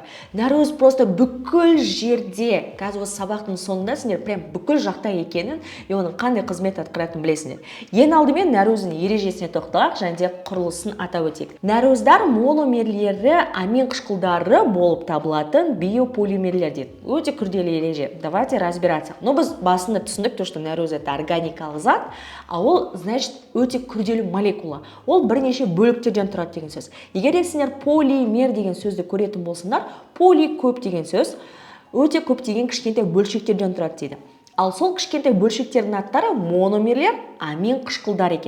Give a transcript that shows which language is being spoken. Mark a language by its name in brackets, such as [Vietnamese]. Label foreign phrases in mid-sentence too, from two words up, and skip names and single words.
[Kazakh] Нәруіз просто бүкіл жерде, қазір осы сабақтың соңында сендер прям бүкіл жақта екенін, оның қандай қызмет атқаратынын білесіңдер. Ең алдымен нәруіздің ережесіне тоқталайық, және де құрылысын атап өтейік. Нәруіздар мономерлері амин қышқылдары болып табылатын биополимерлер дейді. Өте күрделі ереже. [Russian] Давайте разбираться. [Kazakh] Но біз басында түсіндік, что нәруіз это органикалық зат, а ол, значит, өте күрделі молекула. Ол бірнеше бөліктерден тұрады деген сөз. Егер де сендер полимер деген сөзді көретін болсыңдар, поли көп деген сөз, өте көп деген кішкентай бөлшектерден тұрады дейді. Ал сол кішкентай бөлшектердің аттары мономерлер, амин қышқылдар екен.